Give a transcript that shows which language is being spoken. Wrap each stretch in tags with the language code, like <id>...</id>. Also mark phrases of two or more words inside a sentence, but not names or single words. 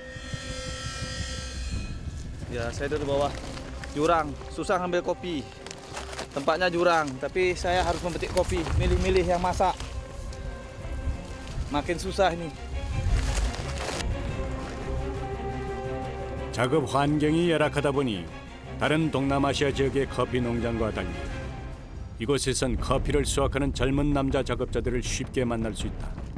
<id>Ya, saya dari bawah jurang, susah ngambil kopi. Tempatnya jurang, tapi saya harus memetik kopi, milih-milih yang masak. Makin susah ini.</id> <ko>작업 환경이 열악하다 보니 다른 동남아시아 지역의 커피 농장과 달리 이곳에선 커피를 수확하는 젊은 남자 작업자들을 쉽게 만날 수 있다.</ko>